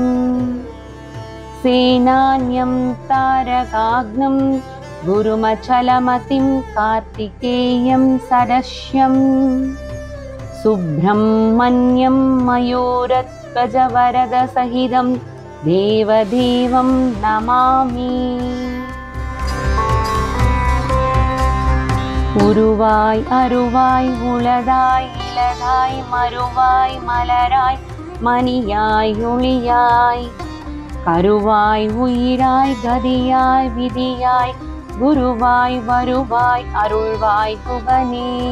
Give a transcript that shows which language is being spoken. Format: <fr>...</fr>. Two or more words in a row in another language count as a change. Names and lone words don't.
<sa>सेनान्यं तारकाग्नं गुरुमचलमतिं कार्तिकेयं सदस्यं सुब्रह्मण्यं मयूरध्वजवरदसहितं देवदेवं नमामि।</sa> <ta>உருவாய் அருவாய் உளதாய் இலதாய் மறுவாய் மலராய் மணியாய் ஒளியாய் கருவாய் உயிராய் கதியாய் விதியாய் குருவாய் வருவாய் அருள்வாய் குகனே।</ta>